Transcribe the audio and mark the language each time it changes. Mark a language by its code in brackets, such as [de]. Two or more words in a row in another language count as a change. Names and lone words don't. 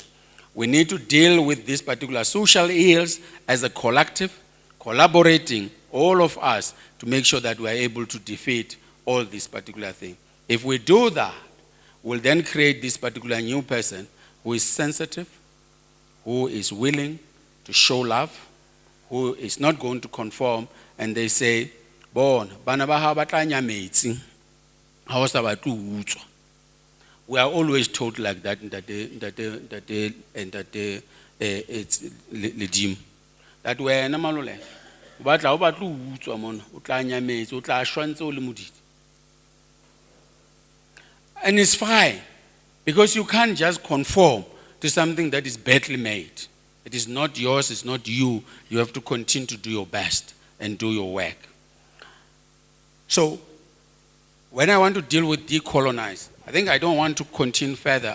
[en] We need to deal with these particular social ills as a collective, collaborating, all of us, to make sure that we are able to defeat all these particular things. If we do that, we'll then create this particular new person who is sensitive, who is willing to show love, who is not going to conform, and they say, "Bon, [st] bana ba ha ba tla nya metsi, ha o sa ba tlo utswa." [en] We are always told like that it's legime. [st] That wena malole, o batla o batla o utswa mona, o tla nya metsi, o tla shwantse o le modidi. [en] And it's fine, because you can't just conform to something that is badly made. It is not yours, it's not you. You have to continue to do your best and do your work. So, when I want to deal with decolonize, I think I don't want to continue further.